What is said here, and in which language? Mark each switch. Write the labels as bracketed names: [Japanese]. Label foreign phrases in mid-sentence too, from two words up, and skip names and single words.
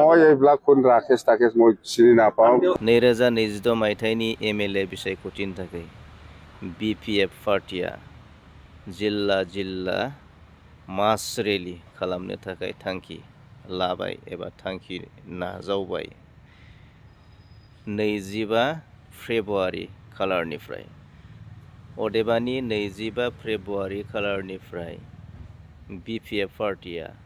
[Assamese] মই এইবিলাক কোন ৰাকেশ তাকেশ মই চিনি নাপাওঁ [Bodo] 2026 मायथाइनि MLA बिसायख'थिनि थाखाय BPF पार्टिया जिल्ला जिल्ला [English] mass rally [Bodo] खालामनो थाखाय थांखि लाबाय एबा थांखि नाजावबाय 25 फेब्रुवारि खालारनिफ्राय अदेबानि 25 फेब्रुवारि खालारनिफ्राय BPF पार्टिया